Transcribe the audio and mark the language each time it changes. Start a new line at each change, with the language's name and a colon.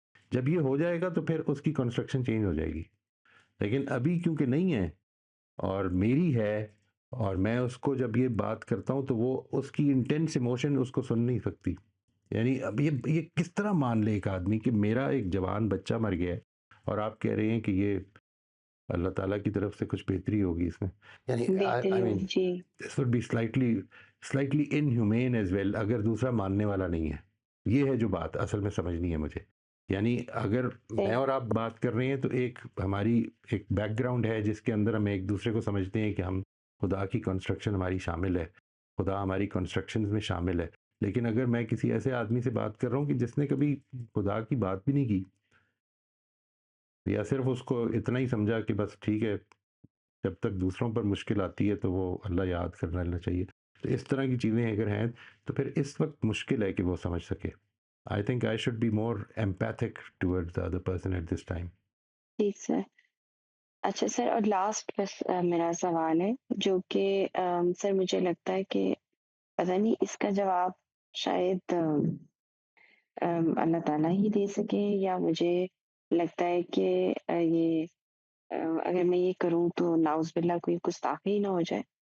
Urdu: جب یہ ہو جائے گا تو پھر اس کی کنسٹرکشن چینج ہو جائے گی. لیکن ابھی کیونکہ نہیں ہے اور میری ہے, اور میں اس کو جب یہ بات کرتا ہوں تو وہ اس کی انٹینس ایموشن اس کو سن نہیں سکتی. یعنی اب یہ کس طرح مان لے ایک آدمی کہ میرا ایک جوان بچہ مر گیا ہے اور آپ کہہ رہے ہیں کہ یہ اللہ تعالیٰ کی طرف سے کچھ بہتری ہوگی اس میں. یعنی بہتری
English: I mean,
Urdu: ہوگی جی.
English: this would be slightly inhumane as well,
Urdu: اگر دوسرا ماننے والا نہیں ہے. یہ ہے جو بات اصل میں سمجھنی ہے مجھے. یعنی اگر میں اور آپ بات کر رہے ہیں تو ایک ہماری ایک بیک گراؤنڈ ہے جس کے اندر ہم ایک دوسرے کو سمجھتے ہیں کہ ہم خدا کی کنسٹرکشن ہماری شامل ہے, خدا ہماری کنسٹرکشنز میں شامل ہے. لیکن اگر میں کسی ایسے آدمی سے بات کر رہا ہوں کہ جس نے کبھی خدا کی بات بھی نہیں کی, یا صرف اس کو اتنا ہی سمجھا کہ بس ٹھیک ہے جب تک دوسروں پر مشکل آتی ہے تو وہ اللہ یاد کرنا لینا چاہیے, تو اس طرح کی چیزیں اگر ہیں تو پھر اس وقت مشکل ہے کہ وہ سمجھ سکے.
English: I think I should be more empathic towards the other person at this time.
Urdu: ٹھیک سر. اچھا سر, اور لاسٹ بس میرا سوال ہے جو کہ سر مجھے لگتا ہے کہ پتہ نہیں اس کا جواب شاید اللہ تعالیٰ ہی دے سکے, یا مجھے لگتا ہے کہ یہ اگر میں یہ کروں تو نعوذ باللہ کوئی گستاخی نہ ہو جائے.